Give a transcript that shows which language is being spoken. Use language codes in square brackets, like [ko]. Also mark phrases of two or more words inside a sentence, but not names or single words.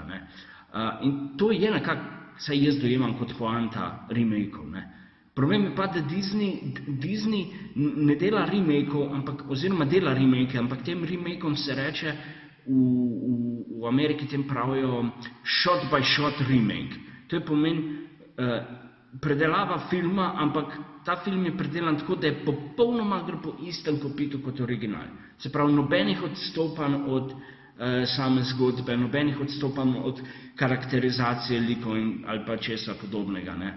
[sl] In to je nekako, saj jaz dojemam kot poanta remakeov. Problem je pa, da Disney ne dela remakeov, oziroma dela remake, ampak tem remakeom se reče, v Ameriki tem pravijo [en] shot by shot remake. [sl] To je pomeni predelava filma, ampak ta film je predelan tako, da je popolnoma gre po istem kopitu kot original. Se pravi, nobenih odstopanj od same zgodbe, nobenih odstopanj od karakterizacije likov ali pa česa podobnega.